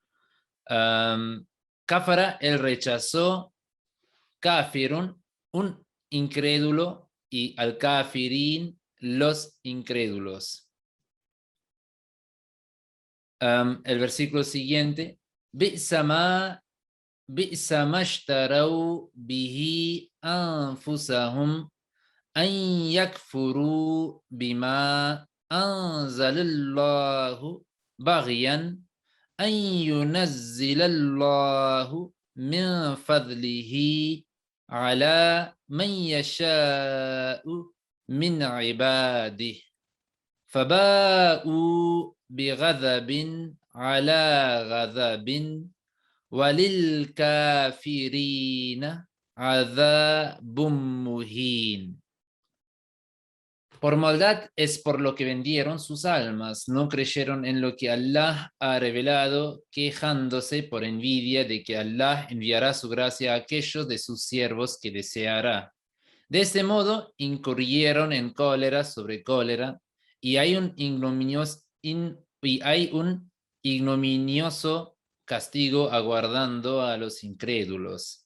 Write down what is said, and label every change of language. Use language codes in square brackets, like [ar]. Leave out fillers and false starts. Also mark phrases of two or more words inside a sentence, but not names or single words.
[es] Kafara, él rechazó, kafirun, un incrédulo, y al-kafirin, los incrédulos. El versículo siguiente, [ar] بئسما اشتروا به أنفسهم أن يكفروا بما أنزل الله بغيا أن ينزل الله من فضله على من يشاء من عباده فباءوا بغضب على غضب وَلِلْكَافِرِينَ عَذَابٌ مُهِينٌ. [es] Por maldad es por lo que vendieron sus almas, no creyeron en lo que Allah ha revelado, quejándose por envidia de que Allah enviará su gracia a aquellos de sus siervos que deseará. De este modo, incurrieron en cólera sobre cólera, y hay un ignominioso castigo aguardando a los incrédulos.